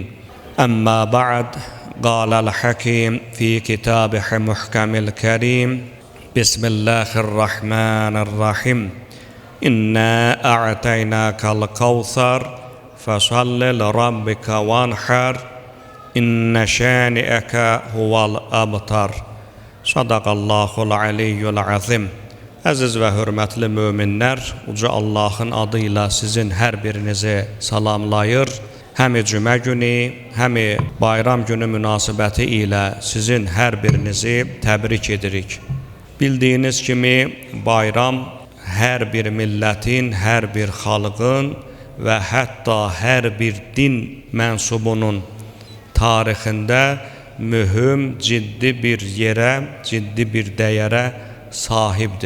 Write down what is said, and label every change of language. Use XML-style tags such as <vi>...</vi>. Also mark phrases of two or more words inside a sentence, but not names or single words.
<ar>أما بعد، قال الحكيم في كتابه محكم الكريم بسم الله الرحمن الرحيم إنا أعطيناك الكوثر فصل لربك وانحر إن شانئك هو الأبتر. صدق الله العلي العظيم.</ar> <az>Əziz və hörmətli möminlər, uca Allahın adıyla sizin hər birinizi salamlayır. Həm cümə günü, həm bayram günü münasibəti ilə sizin hər birinizi təbrik edirik. Bildiyiniz kimi bayram hər bir millətin, hər bir xalqın və hətta hər bir din mənsubunun tarixində mühüm, ciddi bir yerə, ciddi bir dəyərə sahibdir.</az>